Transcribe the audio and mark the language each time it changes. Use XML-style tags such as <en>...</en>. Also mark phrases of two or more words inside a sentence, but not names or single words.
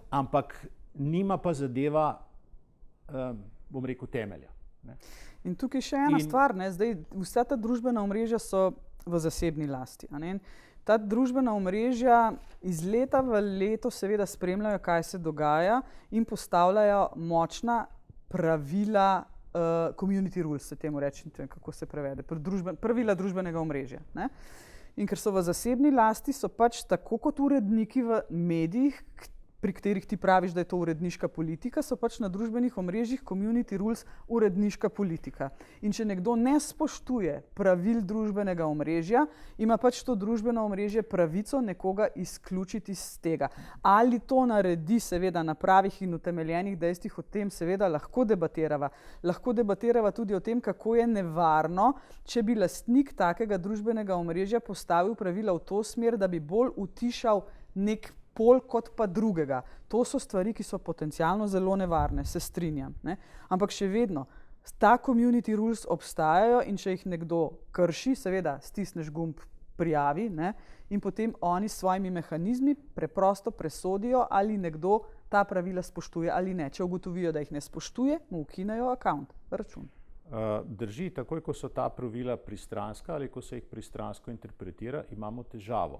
<sl>Ampak nima pa zadeva, bom rekel, temelja. Ne? In tukaj še ena stvar. Ne? Zdaj, vsa ta družbena omrežja so v zasebni lasti. A ne? Ta družbena omrežja iz leta v leto seveda spremljajo, kaj se dogaja in postavljajo močna pravila,</sl> <en>community rules</en> <sl>se temu reče, kako se prevede, pravila družbenega omrežja. Ne? In ker so v zasebni lasti, so pač tako kot uredniki v medijih pri katerih ti praviš, da je to uredniška politika, so pač na družbenih omrežjih</sl> <en>community rules</en> <sl>uredniška politika. In če nekdo ne spoštuje pravil družbenega omrežja, ima pač to družbeno omrežje pravico nekoga izključiti iz tega. Ali to naredi seveda na pravih in utemeljenih dejstvih, o tem seveda lahko debatirava. Lahko debatirava tudi o tem, kako je nevarno, če bi lastnik takega družbenega omrežja postavil pravila v to smer, da bi bolj utišal nek pol kot pa drugega. To so stvari, ki so potencialno zelo nevarne, se strinjam. Ne? Ampak še vedno, ta</sl> <en>community rules</en> <sl>obstajajo in če jih nekdo krši, seveda stisneš gumb prijavi, ne? In potem oni s svojimi mehanizmi preprosto presodijo, ali nekdo ta pravila spoštuje ali ne. Če ugotovijo, da jih ne spoštuje, mu ukinejo account, račun. Drži, takoj ko so ta pravila pristranska ali ko se jih pristransko interpretira, imamo težavo.</sl>